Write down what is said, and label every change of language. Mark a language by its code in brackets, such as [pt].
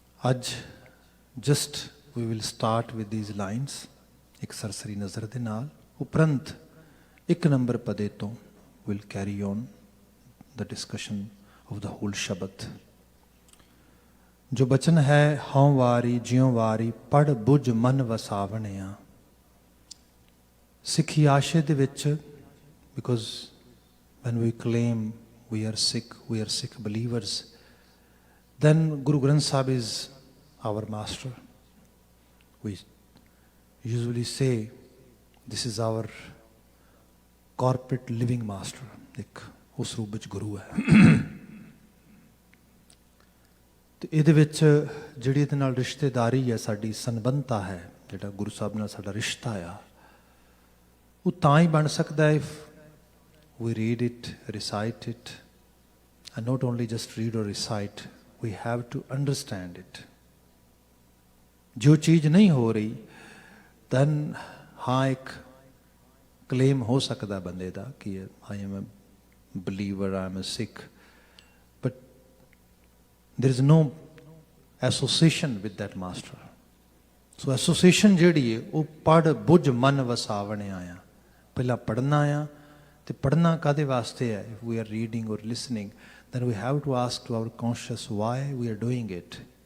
[pa] ਅੱਜ [en] just we will start with these lines, [pa] ਇੱਕ ਸਰਸਰੀ ਨਜ਼ਰ ਦੇ ਨਾਲ। ਉਪਰੰਤ 1 ਨੰਬਰ ਪਦੇ ਤੋਂ [en] Will carry on the discussion of the whole ਸ਼ਬਦ। [pa] ਜੋ ਬਚਨ ਹੈ, ਹਉ ਵਾਰੀ ਜਿਉ ਵਾਰੀ ਪੜ੍ਹ ਬੁੱਝ ਮਨ ਵਸਾਵਣਿਆ। ਸਿੱਖੀ ਆਸ਼ੇ ਦੇ ਵਿੱਚ, [en] Because when we claim we are Sikh believers, then Guru Granth Sahib is our master. We usually say this is our corporate living master, [pa] ਇੱਕ ਉਸ ਰੂਪ ਵਿੱਚ ਗੁਰੂ ਹੈ। ਤੇ ਇਹਦੇ ਵਿੱਚ ਜਿਹੜੀ ਇਹਦੇ ਨਾਲ ਰਿਸ਼ਤੇਦਾਰੀ ਹੈ, ਸਾਡੀ ਸੰਬੰਧਤਾ ਹੈ, ਜਿਹੜਾ ਗੁਰੂ ਸਾਹਿਬ ਨਾਲ ਸਾਡਾ ਰਿਸ਼ਤਾ ਆ, ਉਹ ਤਾਂ ਹੀ ਬਣ ਸਕਦਾ [en] if we read it, recite it, and not only just read or recite, we have to understand it. [hi] जो चीज़ नहीं हो रही, [en] then [pa] हाँ एक claim हो सकता बंदे दा [en] कि I am a believer, I am a Sikh, but there is no association with that master. [pa] So association ਜਿਹੜੀ ਹੈ ਉਹ ਪੜ੍ਹ ਬੁੱਝ ਮਨ ਵਸਾਵਣੇ ਆਇਆ। ਪਹਿਲਾਂ ਪੜ੍ਹਨਾ ਆ, ਤੇ ਪੜ੍ਹਨਾ ਕਾਹਦੇ ਵਾਸਤੇ ਹੈ? [en] If we are reading or listening, then we have to ask to our conscious why we are doing it.